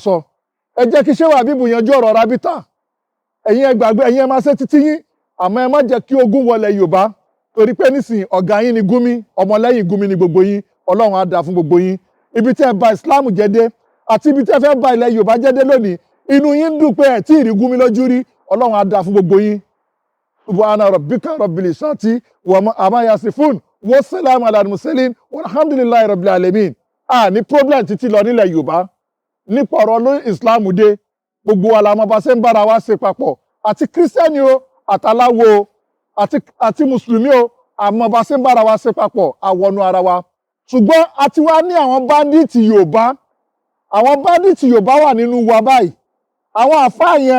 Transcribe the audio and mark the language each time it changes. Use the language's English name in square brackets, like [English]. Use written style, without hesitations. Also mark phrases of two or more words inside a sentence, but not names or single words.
[Yoruba] sọ ẹ jẹ́ kí Shehu Habib yanjú ọ̀rọ̀ rábítà ẹ̀yin ẹ gbàgbé ẹ̀yin ẹ máa ṣe títí yín àmọ́ ẹ má jẹ́ kí ogun wọlé Yorùbá torí pé nísìnyí ọ̀gá yín ni Gumi ọmọlẹ́yìn Gumi ni gbogbo yín Ọlọ́run á dá fún gbogbo yín ibi tí ẹ bà Islam jẹ́ dé àti ibi tí ẹ fẹ́ bà ilẹ̀ Yorùbá jẹ́ dé lónìí inú yín dùn pé ẹ tí ì rí Gumi lójú rí Ọlọ́run á dá fún gbogbo yín [Arabic] سبحان ربك رب العزة و عما يصفون وسلام على المرسلين والحمد لله رب العالمين [Yoruba] ní problem títí lọ nílẹ̀ Yorùbá nípa ọ̀rọ̀ lórí Islam dé gbogbo wa la mọ̀ bá ṣe ń bára wa ṣe papọ̀ àti kírísítẹ́nì o àtàláwo àti mùsùlùmí o àmọ́ bá ṣe ń bára wa ṣe papọ̀ àwọnú ara wa ṣùgbọ́n a ti wá ní àwọn báńdíìtì Yorùbá wà nínú wa báyìí àwọn àfáà yẹn